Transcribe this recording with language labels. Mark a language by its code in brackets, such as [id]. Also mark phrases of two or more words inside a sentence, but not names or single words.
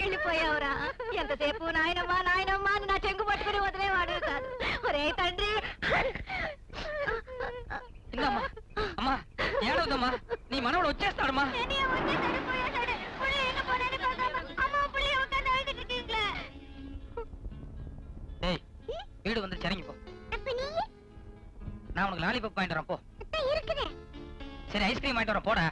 [te] చచ్చిపోయావురా. ఎంతసేపు నాయనమ్మా నాయనమ్మా అని నా చెంగు పట్టుకుని వదిలేవాడు కాదు. ఒరే తండ్రి. అమ్మా ఏడవద్దమ్మా, నీ మనవడు వచ్చేస్తాడమ్మా. [ta] வீடு வந்து சரிங்க போ. நான் உனக்கு லாலிபப் வாங்கிட்டு வரேன் போ. சரி ஐஸ்கிரீம் வாங்கிட்டு வரேன் போட.